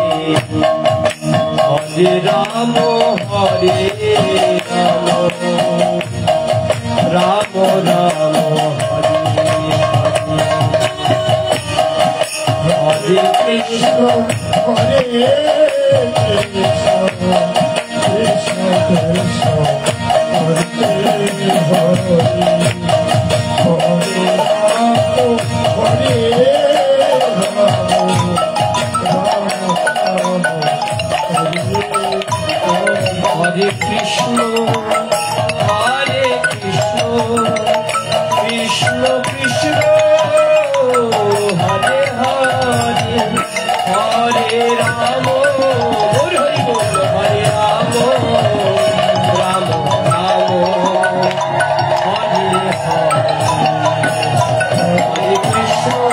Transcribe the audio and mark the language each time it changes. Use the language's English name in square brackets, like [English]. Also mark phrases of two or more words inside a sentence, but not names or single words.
[Sanskrit] হরে রাম হরে রাম রাম রাম হরে হরে কৃষ্ণ হরে কৃষ্ণ কৃষ্ণ কৃষ্ণ হরে হরে Hare Rama, Rama Rama, হরে কৃষ্ণ হরে কৃষ্ণ কৃষ্ণ কৃষ্ণ হরে হরে হরে রাম হরে [Bangla] হরি বল [Sanskrit] হরে রাম রাম রাম হরে হরে হরে কৃষ্ণ